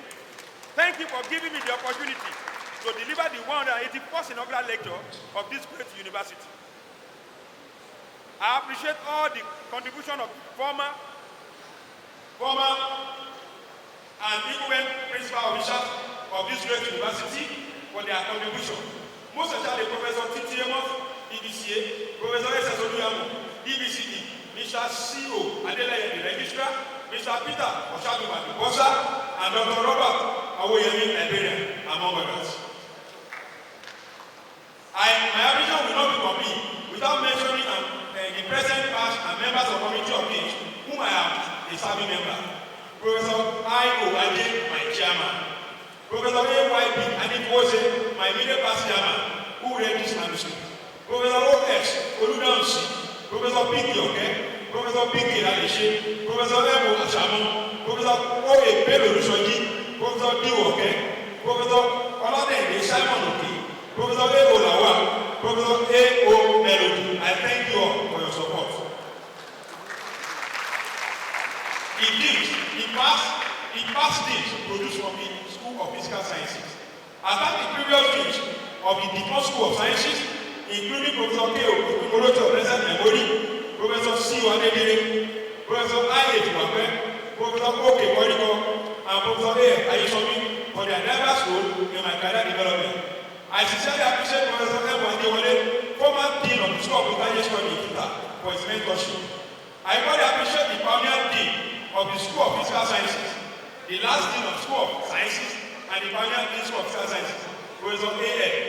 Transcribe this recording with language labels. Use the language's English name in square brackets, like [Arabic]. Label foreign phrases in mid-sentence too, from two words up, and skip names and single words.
[English] Thank you for giving me the opportunity to deliver the 181st inaugural lecture of this great university. I appreciate all the contribution of former and incumbent principal officials of this great university for their contribution. Most especially Professor Titi Amos, DBCA, Professor S.S. Oluyamo, DBCD, Mr. C.O. Adelaide, the registrar, Mr. Peter Oshaduba, the bossa, and Dr. Robert Awoyemi, Liberian, among others. My ambition will not be complete without mentioning the present past and members of the Committee of Kings, whom I am a serving member. Professor I.O. Ade, my chairman. Professor A.Y.B. Adebola, my middle past chairman, who read this manuscript. Professor O.S. Oludansi, Professor P.K. Okay, Professor P.K. Adeshe, Professor M.O. Ashamu, Professor O.A. Bello Lushoji, Professor D. Okay, Professor Oladende Simon Oki, Professor A.O. Lawa, Professor A.O. Melody. I thank you all for your support. The past deans produced from the School of Physical Sciences. After the previous deans of the Deacon School of Sciences, including Professor K.O. Okimoroto of Blessed Memory, Professor C. Wadedere, Professor I.A. Tuwape, Professor O.K. Koriko, and Professor A. Ayisomi for their diverse role in my career development. I sincerely appreciate Professor M. Adebola, former Dean of the School of Physical Studies in Futa, for his mentorship. I really appreciate the pioneer Dean of the School of Physical Sciences, the last Dean of the School of Sciences, and the pioneer Dean of School of Physical Sciences, Professor A.